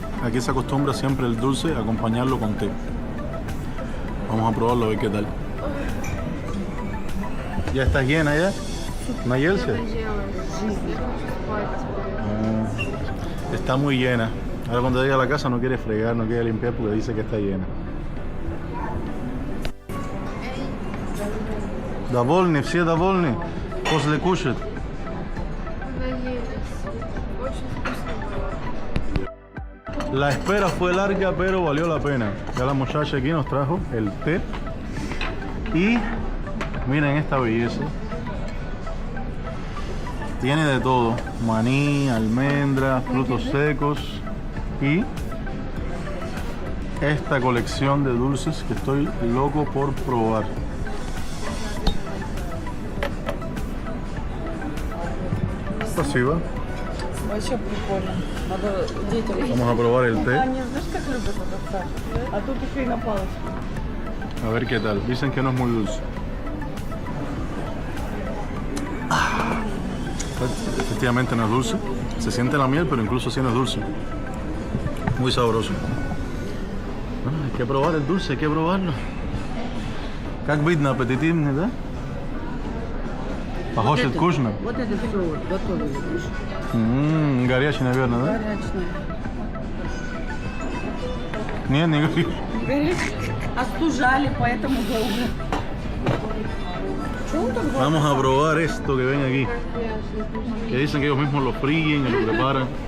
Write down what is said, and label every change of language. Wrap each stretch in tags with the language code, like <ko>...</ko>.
<es>Aquí se acostumbra siempre el dulce a acompañarlo con té. Vamos a probarlo a ver qué tal. ¿Ya estás llena ya? ¿Nayelsia? Está muy llena. Ahora cuando llegue a la casa no quiere fregar, no quiere limpiar porque dice que está llena.</es> <ru>Довольны, все довольны после кушать.</ru> <es>La espera fue larga, pero valió la pena. Ya la muchacha aquí nos trajo el té. Y miren esta belleza. Tiene de todo. Maní, almendras, frutos secos. Y esta colección de dulces que estoy loco por probar.</es> <ru>Спасибо. Вообще прикольно. Надо детям.</ru> <es>Vamos a probar el té.</es> <ru>Они, знаешь, как любят это так? А тут еще и на палочке.</ru> <es>A ver qué tal. Dicen que no es muy dulce. Efectivamente no es dulce. Se siente la miel, pero incluso sí no es dulce. Muy sabroso. Hay que probar el dulce, hay que probarlo.</es> <ru>Как видно, аппетитивный, да? Похож Вот от это- вкусно. Вот это все вот готовили, видишь? Горячий, наверное, да? Горячее. Нет, не горячий. Остужали, поэтому долго. Чего он так долго?</ru> <es>Vamos a probar esto que ven aquí. Que dicen que ellos mismos lo fríen y lo preparan.</es>